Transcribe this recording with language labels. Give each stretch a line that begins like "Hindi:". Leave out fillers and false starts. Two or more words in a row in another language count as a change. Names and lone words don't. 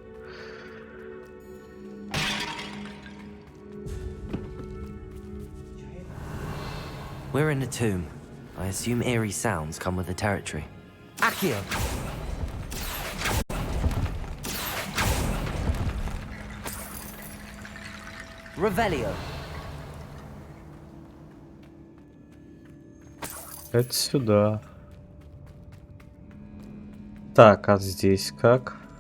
English: We're in a tomb. I assume eerie sounds come with the territory. Accio. Revelio.
Russian: Это сюда. Так, а здесь как?